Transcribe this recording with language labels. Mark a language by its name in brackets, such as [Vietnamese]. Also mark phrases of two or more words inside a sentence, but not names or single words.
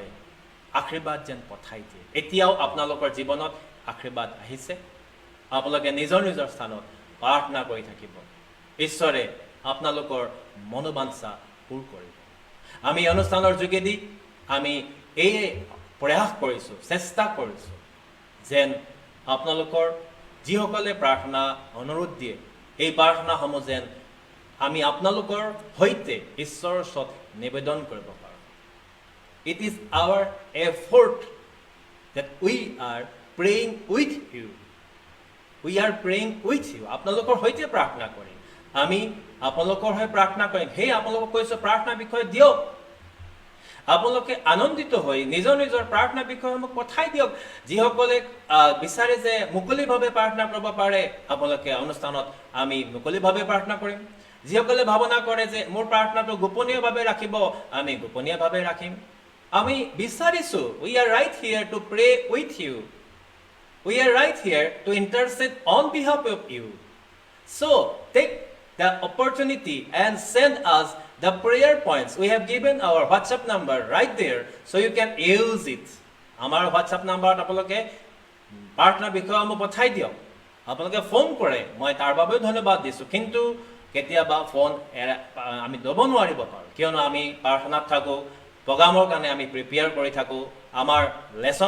[Assamese] আশীৰ্বাদ যেন পঠাই দিয়ে এতিয়াও আপোনালোকৰ জীৱনত আশীৰ্বাদ আহিছে আপোনালোকে নিজৰ নিজৰ স্থানত প্ৰাৰ্থনা কৰি থাকিব ঈশ্বৰে আপোনালোকৰ মনোবাঞ্ছা পূৰ কৰিব আমি অনুষ্ঠানৰ যোগেদি আমি এই প্ৰয়াস কৰিছোঁ চেষ্টা কৰিছোঁ যেন আপোনালোকৰ যিসকলে প্ৰাৰ্থনা অনুৰোধ দিয়ে এই প্ৰাৰ্থনাসমূহ যেন আমি আপোনালোকৰ সৈতে ঈশ্বৰৰ ওচৰত নিবেদন কৰিব পাৰোঁ [English] It is our effort that we are praying with you we are praying with you [Assamese] আপোনালোকৰ সৈতে প্ৰাৰ্থনা কৰিম আমি আপোনালোকৰ হৈ প্ৰাৰ্থনা কৰিম সেই আপোনালোকক কৈছো প্ৰাৰ্থনা বিষয় দিয়ক আপোনালোকে আনন্দিত হৈ নিজৰ নিজৰ প্ৰাৰ্থনা বিষয়সমূহ পঠাই দিয়ক যিসকলে বিচাৰে যে মুকলিভাৱে প্ৰাৰ্থনা কৰিব পাৰে আপোনালোকে অনুষ্ঠানত আমি মুকলিভাৱে প্ৰাৰ্থনা কৰিম যিসকলে ভাৱনা কৰে যে মোৰ প্ৰাৰ্থনাটো গোপনীয়ভাৱে ৰাখিব আমি গোপনীয়ভাৱে ৰাখিম আমি বিচাৰিছো [English] we are right here to pray with you we are right here to intercede on behalf of you so take the opportunity and send us the prayer points we have given our WhatsApp number right there so you can use it [Assamese] আমাৰ WhatsApp number আপোনালোকে প্ৰাৰ্থনা বিষয়সমূহ পঠাই দিয়ক আপোনালোকে ফোন কৰে মই তাৰ বাবেও ধন্যবাদ দিছো কিন্তু কেতিয়াবা ফোন আমি ল'ব নোৱাৰিব পাৰোঁ কিয়নো আমি প্ৰাৰ্থনাত থাকো প্ৰগ্ৰামৰ কাৰণে আমি প্ৰিপেয়াৰ কৰি থাকোঁ আমাৰ লেচন